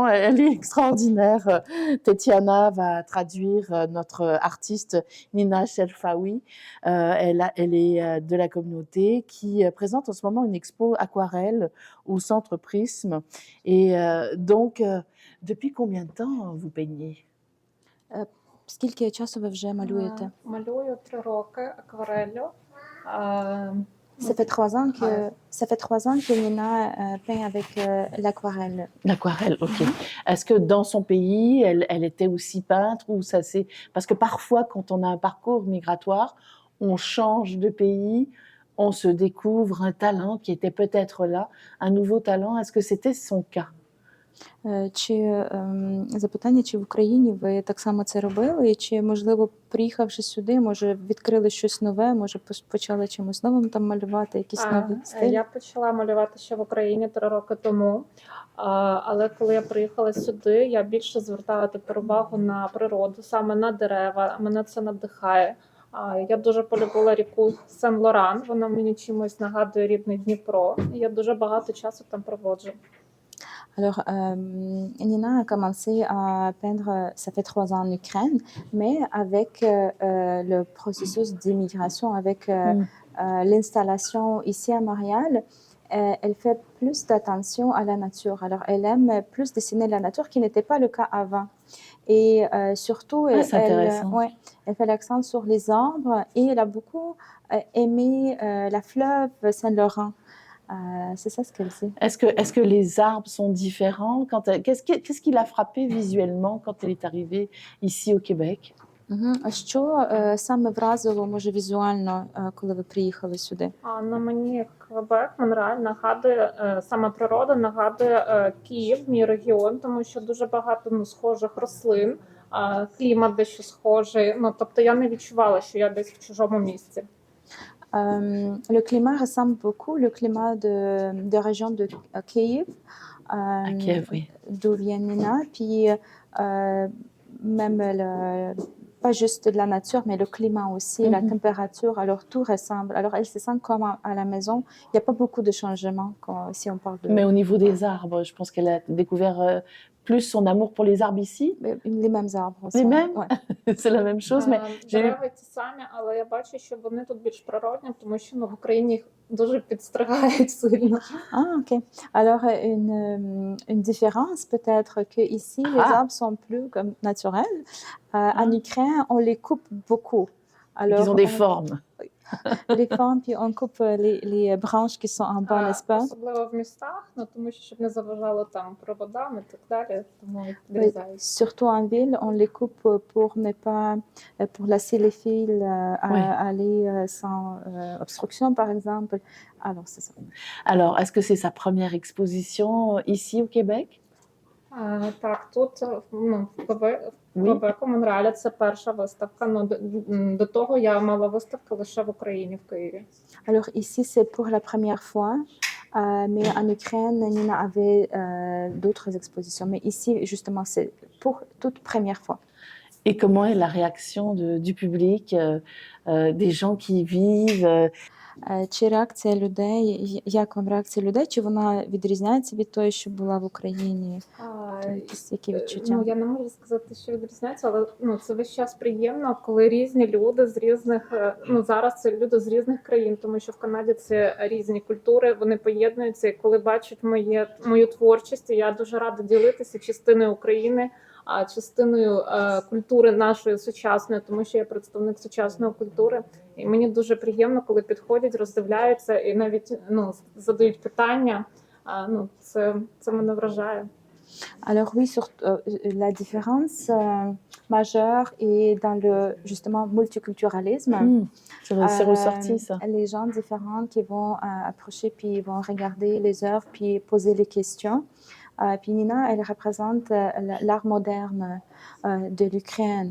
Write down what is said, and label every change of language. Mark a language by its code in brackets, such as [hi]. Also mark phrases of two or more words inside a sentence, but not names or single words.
[fr] Elle est extraordinaire. Tetiana va traduire notre artiste Nina Shelfaoui. Elle est de la communauté qui présente en ce moment une expo aquarelle au Centre Prisme. Et donc, depuis combien de temps vous peignez? [uk] Скільки часу ви вже малюєте? Малюю 3 роки аквареллю. [fr] Ça fait 3 ans que Nina peint avec l'aquarelle. L'aquarelle, ok. Est-ce que dans son pays, elle était aussi peintre ou ça c'est... Parce que parfois, quand on a un parcours migratoire, on change de pays, on se découvre un talent qui était peut-être là, un nouveau talent. Est-ce que c'était son cas? [uk] Запитання, чи в Україні ви так само це робили, і чи, можливо, приїхавши сюди, може, відкрили щось нове, може, почали чимось новим там малювати, якісь нові стилі? Я почала малювати ще в Україні 3 роки тому, але коли я приїхала сюди, я більше звертала тепер увагу на природу, саме на дерева, мене це надихає. Я дуже полюбила ріку Сен-Лоран, вона мені чимось нагадує рідний Дніпро, і я дуже багато часу там проводжу. [fr] Alors, Nina a commencé à peindre, ça fait 3 ans en Ukraine, mais avec le processus d'immigration, avec l'installation ici à Montréal, elle fait plus d'attention à la nature. Alors, elle aime plus dessiner la nature, qui n'était pas le cas avant. Et surtout, elle fait l'accent sur les arbres et elle a beaucoup aimé la fleuve Saint-Laurent. C'est ça ce qu'elle dit. Est-ce que les arbres sont différents? Qu'est-ce qui l'a frappée visuellement quand elle est arrivée ici au Québec? [uk] Що саме вразило, може, візуально, коли ви приїхали сюди? На мені Квебек, Монреаль нагадує саме природа, нагадує Київ, мій регіон, тому що дуже багато схожих рослин, клімат дещо схожий. Ну тобто я не відчувала, що я десь в чужому місці. [fr] Le climat ressemble beaucoup le climat de région de Kiev, À Kiev, oui. d'où vient Nina. Puis même pas juste la nature, mais le climat aussi, la température. Alors tout ressemble. Alors elle se sent comme à la maison. Il n'y a pas beaucoup de changements si on parle de. Mais au niveau des arbres, je pense qu'elle a découvert plus son amour pour les arbres ici. Les mêmes arbres aussi. Les mêmes? Ouais. C'est la même chose, mais j'ai eu... [uk] Дерева ті самі, але я бачу, що вони тут більш природні, тому що в Україні їх дуже підстригають сильно. Ah, ok. [fr] Alors, une différence peut-être qu'ici, les arbres sont plus comme naturels. En Ukraine, on les coupe beaucoup. Alors, Ils ont des formes. Les formes, puis on coupe les branches qui sont en bas, n'est-ce pas? [uk] Особливо в містах, тому що щоб не заважало там проводам і так далі, тому їх відрізають. [fr] Surtout en ville, on les coupe pour ne pas, pour laisser les fils aller sans obstruction, par exemple. Alors, c'est ça. Alors, est-ce que c'est sa première exposition ici au Québec? [uk] Так, тут в Квебеку, Монреалі це перша виставка. До того я мала виставки лише в Україні, в Києві. [fr] Alors ici, c'est pour la première fois, mais en Ukraine, Nina avait d'autres expositions. Mais ici, justement, c'est pour toute première fois. Et comment est la réaction du public, des gens qui y vivent? [uk] Чи реакція людей, як вам реакція людей, чи вона відрізняється від тої, що була в Україні? Які відчуття? Я не можу сказати, що відрізняється, але це весь час приємно, коли різні люди з різних, зараз це люди з різних країн, тому що в Канаді це різні культури, вони поєднуються, і коли бачать мою творчість, я дуже рада ділитися частиною України, частиною культури нашої сучасної, тому що я представник сучасної культури. І мені дуже приємно, коли підходять, роздивляються і навіть задають питання. Це мене вражає. [fr] Alors oui, la différence majeure est dans le justement multiculturalisme. C'est ressorti ça. Les gens différents qui vont approcher puis vont regarder les œuvres puis poser les questions. Puis Nina, elle représente l'art moderne de l'Ukraine.